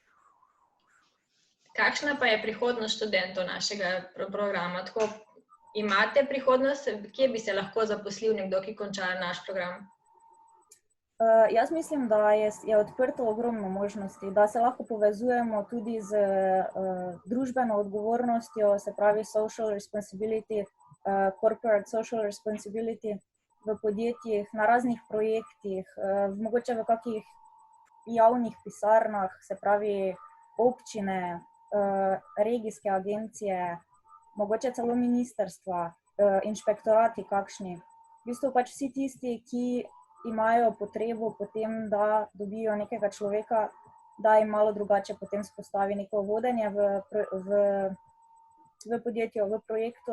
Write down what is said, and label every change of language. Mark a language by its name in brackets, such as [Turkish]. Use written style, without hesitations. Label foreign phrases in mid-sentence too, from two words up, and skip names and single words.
[Slovenian] Kakšna pa je prihodnost študentov našega programa? Tako, imate prihodnost, kje bi se lahko zaposlil nekdo, ki konča naš program? Jaz mislim, da je odprto ogromno možnosti, da se lahko povezujemo tudi z družbeno odgovornostjo, se pravi [English] social responsibility, corporate social responsibility [Slovenian] v podjetjih, na raznih projektih, mogoče v kakih javnih pisarnah, se pravi občine, regijske agencije, mogoče celo ministrstva, inšpektorati kakšni. V bistvu pač vsi tisti, ki imajo potrebo potem, da dobijo nekega človeka, da jim malo drugače potem spostavi neko vodenje v podjetju, v projektu.